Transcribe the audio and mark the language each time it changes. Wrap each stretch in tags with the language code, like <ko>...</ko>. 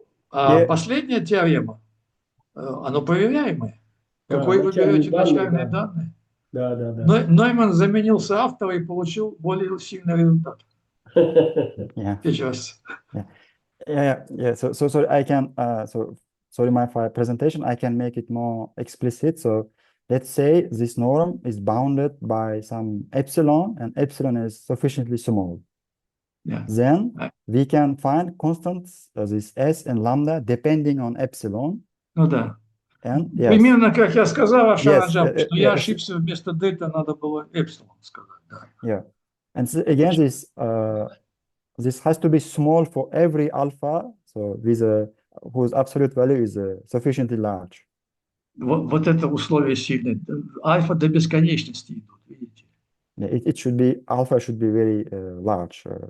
<ru>А последняя теорема, она проверяемая. Какой вы берете начальные данные? Да. Нойман заменился автора и получил более сильный результат. Сейчас.</ru> <en>So I can sorry, my presentation, I can make it more explicit. So let's say this norm is bounded by some epsilon, and epsilon is sufficiently small. Then we can find constants, this s and lambda, depending on epsilon.</en> <ru>Ну да. Примерно как я сказал, что я ошибся, вместо дельта надо было эпсилон сказать.</ru> <en>Yeah. And so again, this has to be small for every alpha, so with whose absolute value is sufficiently large.</en> <ru>Вот это условие сильное. Альфа до бесконечности идут, видите?</ru> <en>It should be, alpha should be very large.</en>